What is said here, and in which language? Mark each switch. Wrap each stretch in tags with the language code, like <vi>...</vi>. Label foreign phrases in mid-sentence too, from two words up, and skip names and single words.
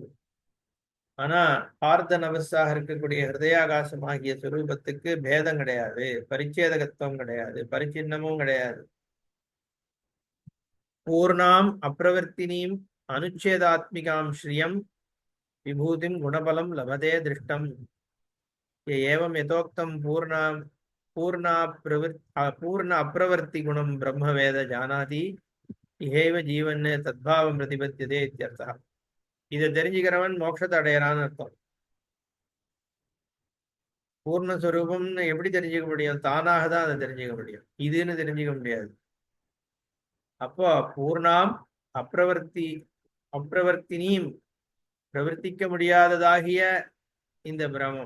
<ta>ஆனா ஹார்த நவஸாக இருக்கக்கூடிய ஹிருதயாகாசம் ஆகிய சுரூபத்துக்கு பேதம் கிடையாது, பரிச்சேதகத்துவம் கிடையாது, பரிச்சின்னமும் கிடையாது.</ta> <sa>पूर्णाम् अप्रवर्तिनीम् अनुच्छेदात्मिकाम् श्रियम् विभूतिम् गुणबलम् लभते दृष्टम्. एवं यथोक्तं पूर्ण अप्रवृत्ति गुणं ब्रह्मवेद जानाति इहैव जीवन् तद्भावं प्रतिपद्यते इत्यर्थः.</sa> <ta>இதை தெரிஞ்சுக்கிறவன் மோட்சத்தை அடையறான்னு அர்த்தம். பூர்ணஸ்வரூபம்னு எப்படி தெரிஞ்சுக்க முடியும்? தானாக தான் அதை தெரிஞ்சுக்க முடியும், இதுன்னு தெரிஞ்சுக்க முடியாது. அப்போ பூர்ணாம் அப்பிரவர்த்தினியும் பிரவர்த்திக்க முடியாததாகிய இந்த பிரமம்.</ta>